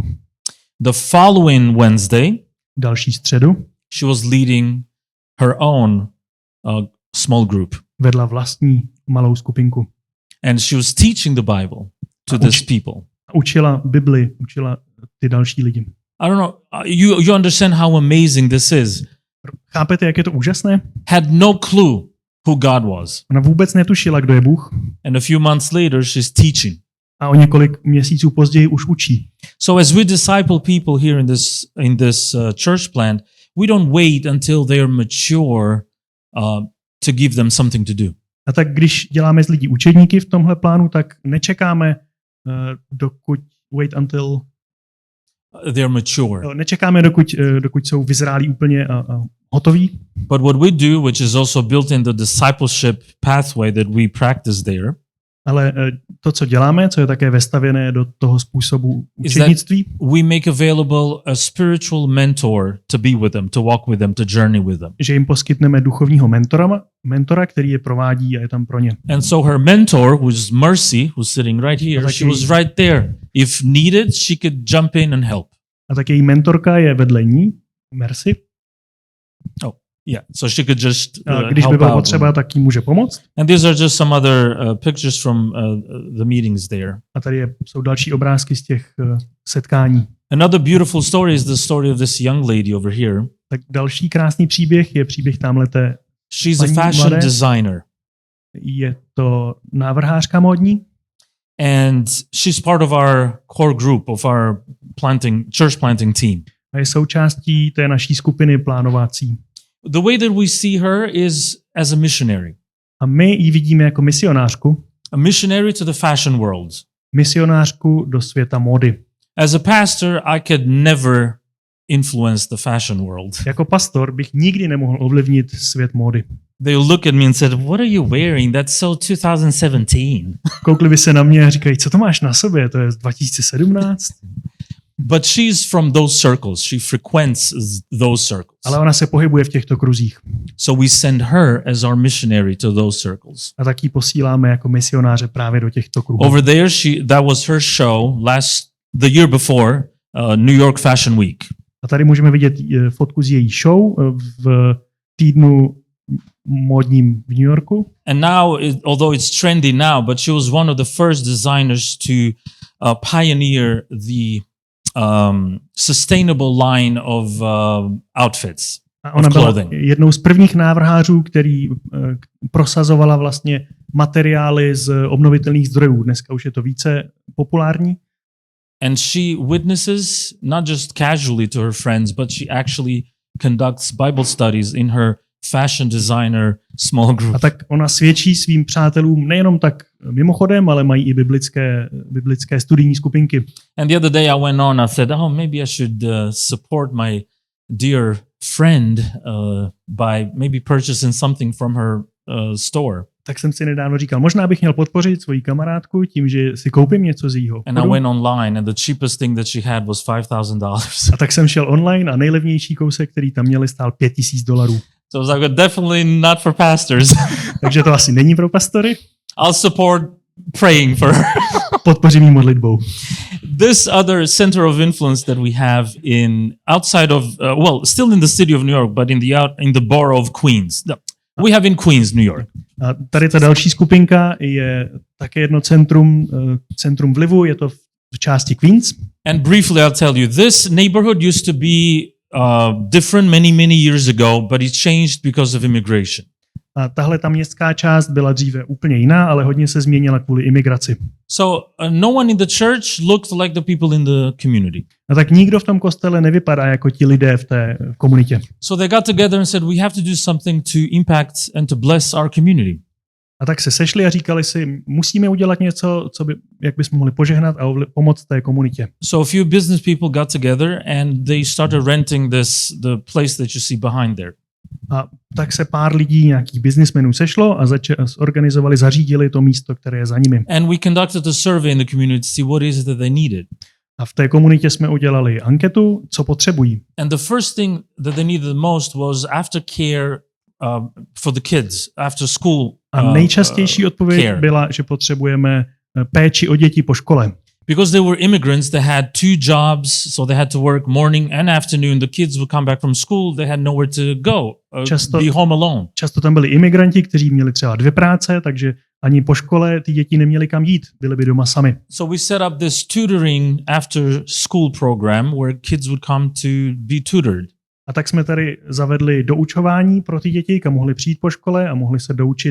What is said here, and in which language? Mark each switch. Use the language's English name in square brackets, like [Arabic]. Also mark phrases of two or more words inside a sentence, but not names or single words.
[English] The following Wednesday, [Czech] Další středu [English] she was leading her own small group. [Czech] vedla vlastní malou skupinku. [English] And she was teaching the Bible to these people. [Czech] Učila Bibli, učila ty další lidi. [English] I don't know, you understand how amazing this is. [Czech] Chápete, jak je to úžasné? [English] Had no clue who God was. [Czech] Ona vůbec netušila, kdo je Bůh. [English] And a few months later, she's teaching. [Czech] A o několik měsíců později už učí. [English] So as we disciple people here in this church plant, we don't wait until they are mature to give them something to do. [Czech] A tak když děláme z lidí učedníky v tomhle plánu, tak nečekáme [English] they're mature. [Czech] Nečekáme, dokud jsou vyzrálí úplně a hotoví. [English] But what we do, which is also built in the discipleship pathway that we practice there, [Czech] ale to, co děláme, co je také vestavěné do toho způsobu učednictví, [English] we make available a spiritual mentor to be with them, to walk with them, to journey with them. [Czech] Že jim poskytneme duchovního mentora, který je provádí a je tam pro ně. [English] And so her mentor, who's Mercy, who's sitting right here, she was right there. If needed, she could jump in and help. [Czech] A tak její mentorka je vedle ní, Mercy. [English] Oh, yeah. So she could just [Czech] když by bylo potřeba, tak jí může pomoct. [English] And these are just some other pictures from the meetings there. [Czech] A tady jsou další obrázky z těch setkání. [English] Another beautiful story is the story of this young lady over here. [Czech] Tak další krásný příběh je příběh tamhleté. [English] She's a fashion designer. [Czech] Je to návrhářka módní. [English] And she's part of our core group of our church planting team. [Czech] A je součástí té naší skupiny plánovací. [English] The way that we see her is as a missionary. [Czech] A my ji vidíme jako misionářku. [English] A missionary to the fashion world. [Czech] Misionářku do světa módy. [English] As a pastor, I could never influence the fashion world. [Czech] Jako pastor bych nikdy nemohl ovlivnit svět módy. [English] They look at me and said, "What are you wearing? That's so 2017." [Czech] Koukli by se na mě a říkají, co to máš na sobě? To je z 2017. [English] But she's from those circles. She frequents those circles. [Czech] Ale ona se pohybuje v těchto kruzích. [English] So we send her as our missionary to those circles. [Czech] A tak ji posíláme jako misionáře právě do těchto kruhů. [English] Over there, that was her show the year before New York Fashion Week. [Czech] A tady můžeme vidět fotku z její show v týdnu módním v New Yorku. [English] And now, although it's trendy now, but she was one of the first designers to pioneer the sustainable line of outfits. [Czech] A ona byla jednou z prvních návrhářů, který prosazovala vlastně materiály z obnovitelných zdrojů. Dneska už je to více populární. [English] And she witnesses not just casually to her friends, but she actually conducts Bible studies in her fashion designer small group. [Czech] A tak ona svědčí svým přátelům nejenom tak mimochodem, ale mají i biblické studijní skupinky. [English] And the other day I went on, I said, maybe I should support my dear friend by maybe purchasing something from her store. [Czech] Tak jsem si nedávno říkal, možná bych měl podpořit svoji kamarádku tím, že si koupím něco z jejího obchodu. [English] And I went online and the cheapest thing that she had was $5,000. [Czech] A tak jsem šel online a nejlevnější kousek, který tam měli, stál $5,000. [English] So I was like, definitely not for pastors. [Czech] Takže to asi není pro pastory. [English] I'll support praying for her. [Czech] Podpořím jí modlitbou. [English] This other center of influence that we have outside of still in the city of New York, but in the borough of Queens. We have in Queens, New York. [Czech] A tady ta další skupinka je také jedno centrum vlivu, je to v části Queens. [English] And briefly I'll tell you, this neighborhood used to be different many years ago, but it changed because of immigration. [Czech] A tahle ta městská část byla dříve úplně jiná, ale hodně se změnila kvůli imigraci. [English] So no one in the church looked like the people in the community. [Czech] A tak nikdo v tom kostele nevypadá jako ti lidé v té komunitě. [English] So they got together and said, we have to do something to impact and to bless our community. [Czech] A tak se sešli a říkali si, musíme udělat něco, jak bychom mohli požehnat a pomoct té komunitě. [English] So a few business people got together and they started renting the place that you see behind there. [Czech] A tak se pár lidí, nějakých businessmenů sešlo a zařídili to místo, které je za nimi. [English] And we conducted a survey in the community to see what is it that they needed. [Czech] A v té komunitě jsme udělali anketu, co potřebují. [English] And the first thing that they needed the most was aftercare for the kids, after school. [Czech] A nejčastější odpověď byla, že potřebujeme péči o děti po škole. [English] Because they were immigrants, they had 2 jobs, so they had to work morning and afternoon. The kids would come back from school, they had nowhere to go, be home alone. [Czech] Často tam byli imigranti, kteří měli třeba 2 práce, takže ani po škole ty děti neměly kam jít, byly by doma sami. [English] So we set up this tutoring after school program where kids would come to be tutored. [Czech] A tak jsme tady zavedli doučování pro ty děti, kam mohli přijít po škole a mohli se doučit.